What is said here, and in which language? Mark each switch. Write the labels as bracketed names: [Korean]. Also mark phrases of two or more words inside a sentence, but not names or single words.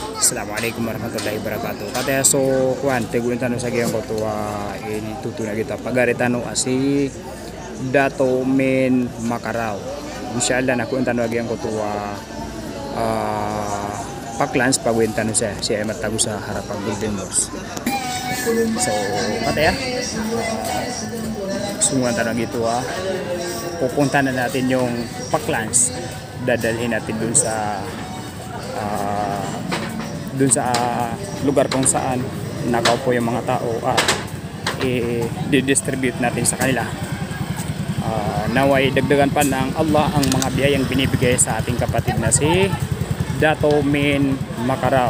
[Arabic] السلام عليكم ورحمة الله وبركاته. [Maguindanaon] Kata so kuan teguin tanu sagian ko tuwa ini tutu na kita pagaritano asi Dato Men Makarao. Insyaallah na kuan tanu agian ko tuwa paklans paguin tanu sa si ay matago sa harapan Golden Moors. So kata ya sumuan tanu gitu [Filipino] pupunta na natin yung paklans, dadalhin natin dun sa lugar kung saan nakaupo yung mga tao at i-distribute natin sa kanila. Naway dagdagan pa ng Allah ang mga biyayang binibigay sa ating kapatid na si Dato Men Makarao.